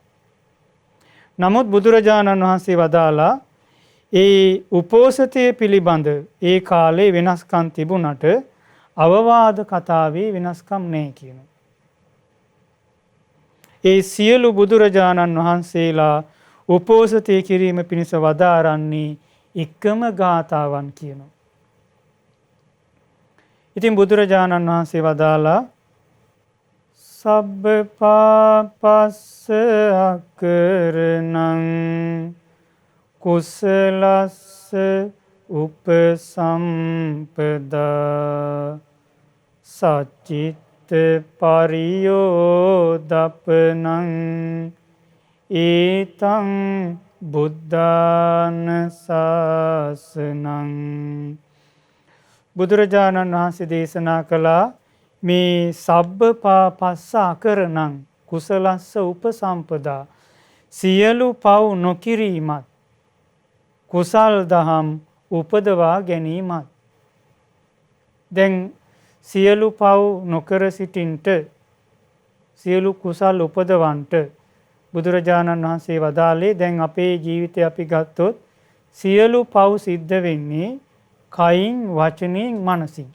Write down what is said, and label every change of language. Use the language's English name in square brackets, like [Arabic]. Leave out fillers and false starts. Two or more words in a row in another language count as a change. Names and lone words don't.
[Sinhala] නමුත් බුදුරජාණන් වහන්සේ වදාලා ඒ උපෝසතේ පිළිබඳ ඒ කාලේ වෙනස්කම් තිබුණට අවවාද කතාවේ වෙනස්කම් නැහැ කියනවා. ඒ සියලු බුදුරජාණන් වහන්සේලා උපෝසතේ කිරීම පිණිස වදාරන්නේ එකම ගාථාවන් කියනවා. ඉතින් බුදුරජාණන් වහන්සේ වදාලා [Pali] සබ්බ පාපස්ස අකරණං කුසලස්ස උපසම්පදා සචිත්ත පරියෝදපනං ඒතං බුද්ධාන ශාසනං. [Sinhala] බුදුරජාණන් වහන්සේ දේශනා කළා මේ [Pali] සබ්බ පාපස්ස අකරණං කුසලස්ස උපසම්පදා [Sinhala] සියලු පව් නොකිරීමත් කුසල් දහම් උපදවා ගැනීමත්. දැන් සියලු පව් නොකර සිටින්ට සියලු කුසල් උපදවන්ට බුදුරජාණන් වහන්සේ වදාළේ දැන් අපේ ජීවිතය අපි ගත්තොත් සියලු පව් සිද්ධ වෙන්නේ කයින් වචනයෙන් මනසින්.